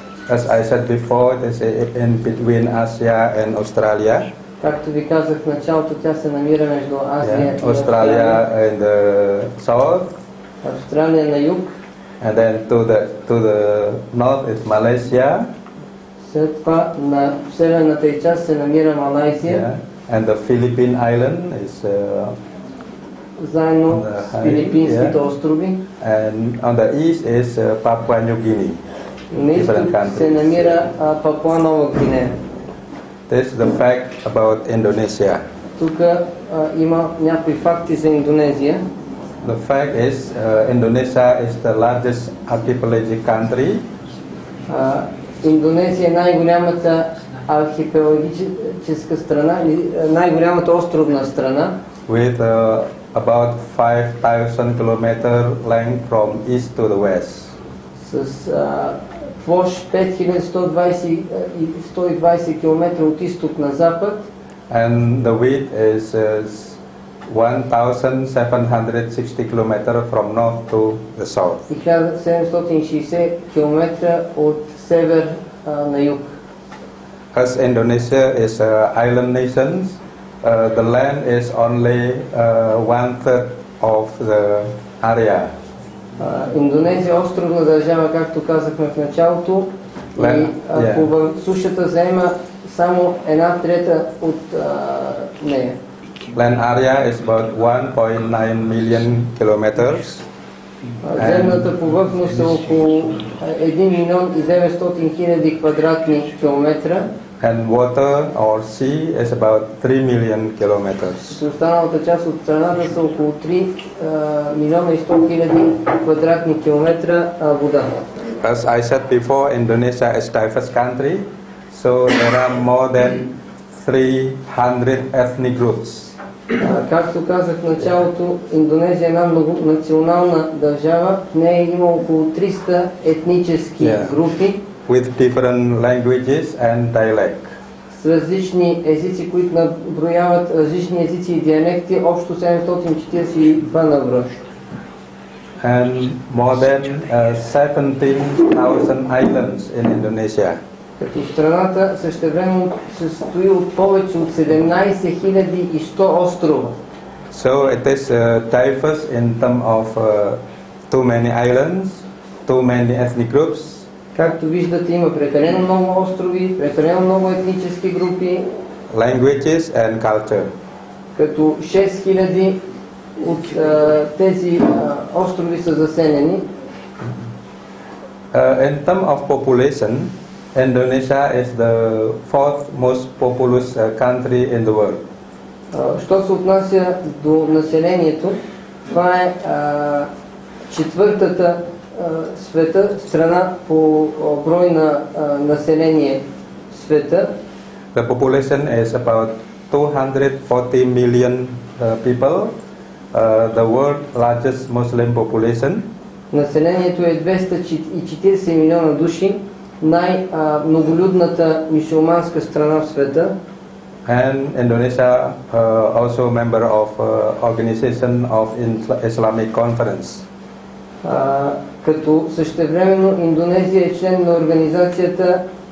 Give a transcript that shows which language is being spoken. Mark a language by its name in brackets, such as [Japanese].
[English] As I said before, this is in between Asia and Australia. [Bulgarian] Както ви казах в началото, тя се намира между Азия и [English] Australia in the south. [Bulgarian] Австралия на юг. [English] And then to the north is Malaysia. [Bulgarian] След това на северната част се намира Малайзия. [English] Yeah. And the Philippine Island is [Bulgarian] заедно с Филипинските острови. [English] And on the east is Papua New Guinea. [Bulgarian] На изток се намира Папуа Нова Гвинея. [English] This is the fact about Indonesia. [Bulgarian] Тук има някои факти за Индонезия. [English] The fact is Indonesia is the largest archipelagic country. [Bulgarian] Индонезия е най-голямата архипелагическа страна, най-голямата островна страна. [English] With about 5,000 kilometer length from east to the west. [Bulgarian] С площ 5120 км от изток на запад. [English] And the width is 1,760 km from north to the south. [Bulgarian] И 1760 км от север на юг. [English] As Indonesia is an island nation, the land is only 1/3 of the area. [Bulgarian] Индонезия е островна държава, както казахме в началото, и по сушата заема само 1/3 от нея. [English] Land area is about 1.9 million kilometers. [Bulgarian] Земната повърхност е около 1,9 млн. квадратни километра. [English] And water or sea is about 3 million kilometers. [Bulgarian] Останалата част от страната са около 3,1 млн. квадратни километра вода. [English] As I said before, Indonesia is a diverse country, so there are more than 300 ethnic groups. [Bulgarian] Както казах в началото, Индонезия е една многонационална държава. В нея има около 300 етнически групи. [English] With different languages and dialect. [Bulgarian] С различни езици, които наброяват различни езици и диалекти, общо 742 на брой. [English] And more than 17,000 islands in Indonesia. [Bulgarian] Като страната същевременно се състои от повече от 17,100 острова. [English] So it is diverse in terms of too many islands, too many ethnic groups. [Bulgarian] Както виждате, има прекалено много острови, прекалено много етнически групи. [English] Languages and culture. [Bulgarian] Като 6000 от тези острови са заселени. [English] In terms of population, Indonesia is the fourth most populous country in the world. [Bulgarian] Що се отнася до населението, това е четвъртата света страна по брой на население света. [English] The population is about 240 million people, the world's largest Muslim population. [Bulgarian] Населението е 240 милиона души, най-многолюдната мюсюлманска страна в света. [English] And Indonesia also member of Organization of Islamic Conference. [Bulgarian] Като същевременно Индонезия е член на организацията